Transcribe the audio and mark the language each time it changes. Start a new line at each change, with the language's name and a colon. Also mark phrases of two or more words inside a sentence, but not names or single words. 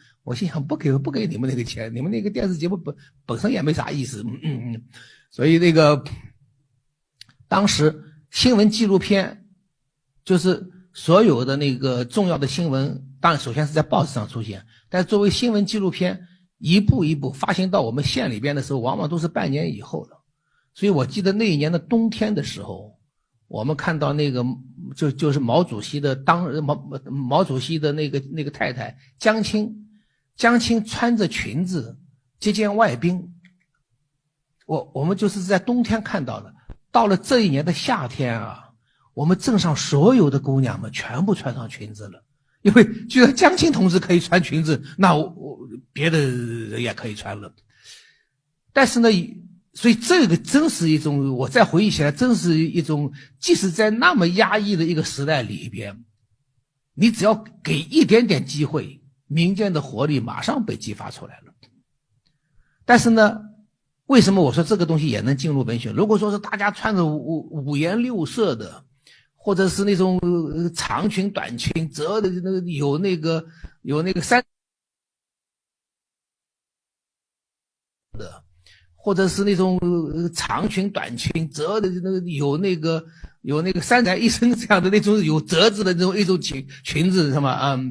Chinese: 我心想不給你們錢，你們電視節目本身也沒啥意思，所以當時。新聞紀錄片就是所有的重要的新聞，當然首先是在報紙上出現，但作為新聞紀錄片一步一步發行到我們縣裡邊的時候，往往都是半年以後了。所以我記得那一年的冬天的時候，我們看到就是毛主席的毛主席的那個太太江青穿着裙子接見外賓，我們就是在冬天看到的。到了這一年的夏天啊，我們鎮上所有的姑娘們全部穿上裙子了，因為居然江青同志可以穿裙子，那我別的人也可以穿了。但是呢，所以這個真是一種，我再回憶起來，真是一種，即使在那麼壓抑的一個時代裡邊，你只要給一點點機會，民間的活力馬上被激發出來了。但是呢，為什麼我說這個東西也能進入文學？如果說是大家穿着五顏六色的，或者是那種長裙短裙折的有那個三的，或者是那種長裙短裙折的有那個三宅一生這樣的那種有折子的一種裙子是嗎？